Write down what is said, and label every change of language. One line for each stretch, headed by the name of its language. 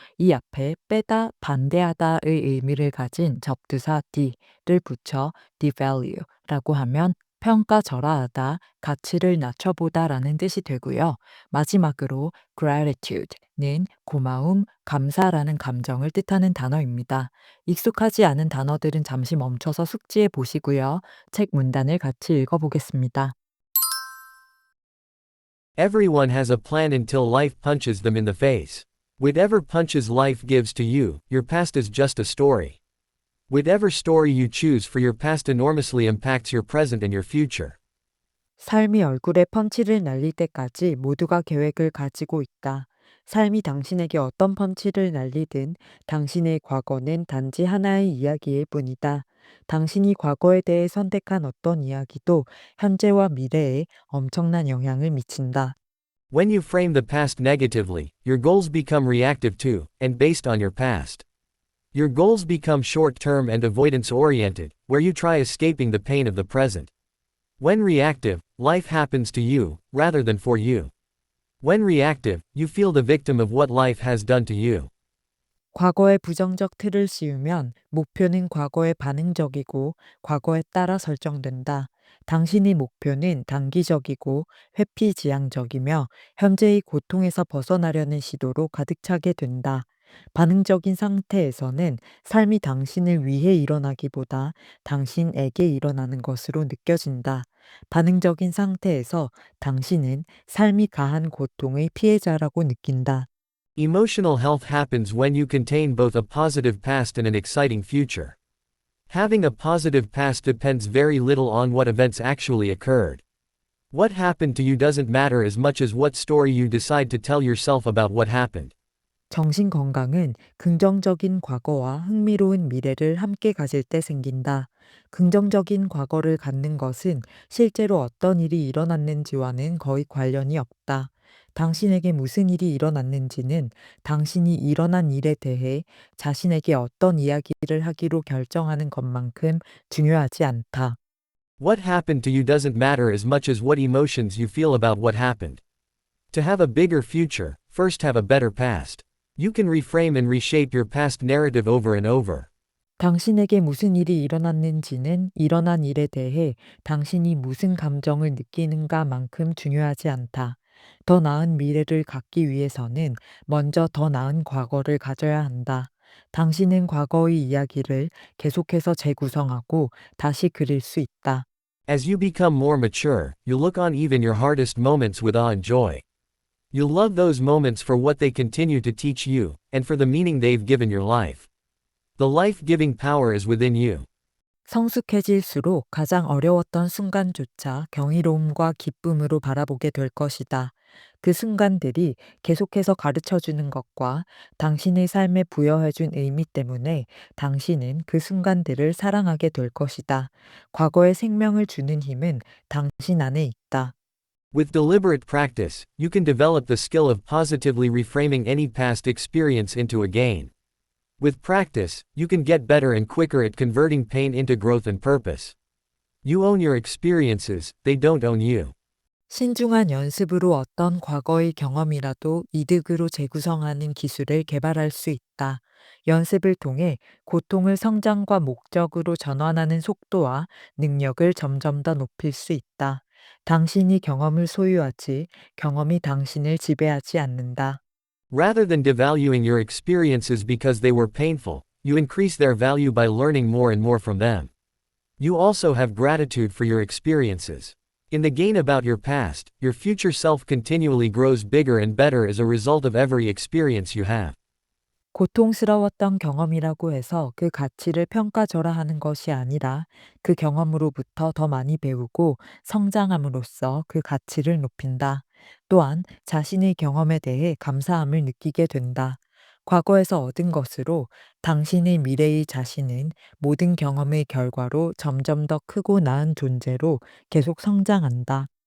Korean: 이 앞에 빼다, 반대하다의 의미를 가진 접두사 를 붙여 devalue라고 하면 평가절하하다, 가치를 낮춰보다라는 뜻이 되고요. 마지막으로 gratitude는 고마움, 감사라는 감정을 뜻하는 단어입니다. 익숙하지 않은 단어들은 잠시 멈춰서 숙지해 보시고요. 책 문단을 같이 읽어보겠습니다.
English: Everyone has a plan until life punches them in the face. Whatever punches life gives to you, your past is just a story. Whatever story you choose for your past enormously impacts your present and your future.
Korean: 삶이 얼굴에 펀치를 날릴 때까지 모두가 계획을 가지고 있다. 삶이 당신에게 어떤 펀치를 날리든 당신의 과거는 단지 하나의 이야기일 뿐이다. 당신이 과거에 대해 선택한 어떤 이야기도 현재와 미래에 엄청난 영향을 미친다.
English: When you frame the past negatively, your goals become reactive too, and based on your past. Your goals become short term and avoidance oriented, where you try escaping the pain of the present. When reactive, life happens to you, rather than for you. When reactive, you feel the victim of what life has done to you.
Korean: 과거에 부정적 틀을 씌우면 목표는 과거에 반응적이고 과거에 따라 설정된다. 당신의 목표는 단기적이고 회피지향적이며 현재의 고통에서 벗어나려는 시도로 가득 차게 된다. 반응적인 상태에서는 삶이 당신을 위해 일어나기보다 당신에게 일어나는 것으로 느껴진다. 반응적인 상태에서 당신은 삶이 가한 고통의 피해자라고 느낀다.
English: Emotional health happens when you contain both a positive past and an exciting future. Having a positive past depends very little on what events actually occurred. What happened to you doesn't matter as much as what story you decide to tell yourself about what happened.
Korean: 정신 건강은 긍정적인 과거와 흥미로운 미래를 함께 가질 때 생긴다. 긍정적인 과거를 갖는 것은 실제로 어떤 일이 일어났는지와는 거의 관련이 없다. 당신에게 무슨 일이 일어났는지는 당신이 일어난 일에 대해 자신에게 어떤 이야기를 하기로 결정하는 것만큼 중요하지 않다.
English: What happened to you doesn't matter as much as what emotions you feel about what happened. To have a bigger future, first have a better past. You can reframe and reshape your past narrative over and over.
Korean: 당신에게 무슨 일이 일어났는지는 일어난 일에 대해 당신이 무슨 감정을 느끼는가만큼 중요하지 않다. 더 나은 미래를 갖기 위해서는 먼저 더 나은 과거를 가져야 한다. 당신은 과거의 이야기를 계속해서 재구성하고 다시 그릴 수 있다.
English: As you become more mature, you'll look on even your hardest moments with awe and joy. You'll love those moments for what they continue to teach you, and for the meaning they've given your life. The life-giving power is within you.
Korean: 성숙해질수록 가장 어려웠던 순간조차 경이로움과 기쁨으로 바라보게 될 것이다. 그 순간들이 계속해서 가르쳐 주는 것과 당신의 삶에 부여해 준 의미 때문에 당신은 그 순간들을 사랑하게 될 것이다. 과거에 생명을 주는 힘은 당신 안에 있다.
English: With deliberate practice, you can develop the skill of positively reframing any past experience into a gain. With practice, you can get better and quicker at converting pain into growth and purpose. You own your experiences, they don't own you.
Korean: 신중한 연습으로 어떤 과거의 경험이라도 이득으로 재구성하는 기술을 개발할 수 있다. 연습을 통해 고통을 성장과 목적으로 전환하는 속도와 능력을 점점 더 높일 수 있다. 당신이 경험을 소유하지, 경험이 당신을 지배하지 않는다.
English: Rather than devaluing your experiences because they were painful, you increase their value by learning more and more from them. You also have gratitude for your experiences. In the gain about your past, your future self continually grows bigger and better as a result of every experience you have.
Korean: 고통스러웠던 경험이라고 해서 그 가치를 평가절하 하는 것이 아니라 그 경험으로부터 더 많이 배우고 성장함으로써 그 가치를 높인다. 또한 자신의 경험에 대해 감사함을 느끼게 된다. 과거에서 얻은 것으로 당신의 미래의 자신은 모든 경험의 결과로 점점 더 크고 나은 존재로 계속 성장한다.